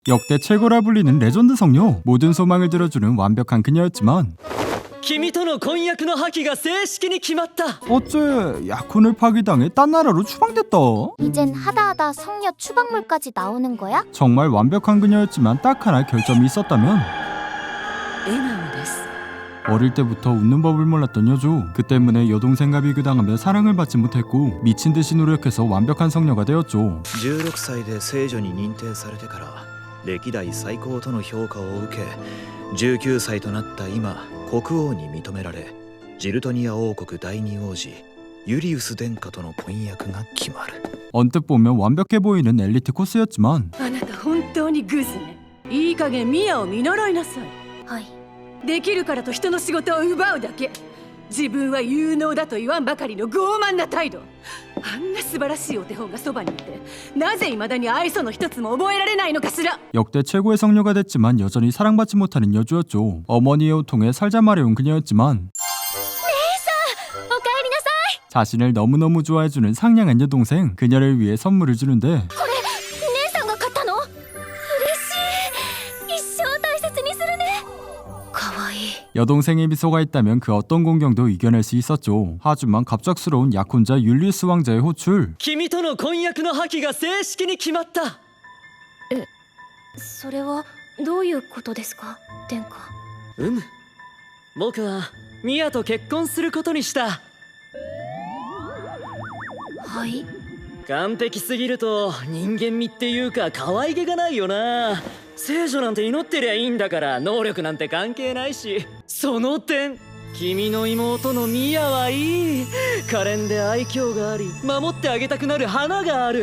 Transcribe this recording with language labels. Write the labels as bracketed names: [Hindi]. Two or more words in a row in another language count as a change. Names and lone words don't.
[Korean] 역대 최고라 불리는 레전드 성녀, 모든 소망을 들어주는 완벽한 그녀였지만 [Japanese] 君との婚約の破棄が正式に決まった [Korean] 어째 약혼을 파기당해 딴 나라로 추방됐다. 이젠 하다하다 성녀 추방물까지 나오는 거야? 정말 완벽한 그녀였지만 딱 하나 결점이 있었다면 [Japanese] 笑顔です [Korean] 어릴 때부터 웃는 법을 몰랐던 여주. 그 때문에 여동생과 비교당하며 사랑을 받지 못했고 미친 듯이 노력해서 완벽한 성녀가 되었죠. [Japanese] 16 歳で聖女に認定されてから歴代最高との評価を受け19歳となった今国王に認められジルトニア王国第二王子ユリウス殿下との婚約が決まる [Korean] 언뜻 보면 완벽해 보이는 엘리트 코스였지만 [Japanese] あなた本当にグズね。いい加減ミアを見習いなさい。はい。できるからと人の仕事を奪うだけ。自分は有能だと言わんばかりの傲慢な態度。あんな素晴らしいお手本がそばにいてなぜ未だに愛想の一つも覚えられないのかしら。 [Korean] 역대 최고의 성녀가 됐지만 여전히 사랑받지 못하는 여주였죠. 어머니의 호통에 살자 말해온 그녀였지만 [Japanese] おかえりなさい。 [Korean] 자신을 너무너무 좋아해주는 상냥한 여동생, 그녀를 위해 선물을 주는데 [Japanese] これ姉さんが買ったの？嬉しい。一生大切にするね。かわいい。 [Korean] 여동생의 미소가 있다면 그 어떤 공경도 이겨낼 수 있었죠. 하지만 갑작스러운 약혼자 율리우스 왕자의 호출. [Japanese] 君との婚約の破棄が正式に決まったそれはどういうことですか、殿下。僕はミアと結婚することにしたはい。完璧すぎると人間味っていうか可愛げがないよな聖女なんて祈ってりゃいいんだから能力なんて関係ないしその点君の妹のミアはいい可憐で愛嬌があり守ってあげたくなる花がある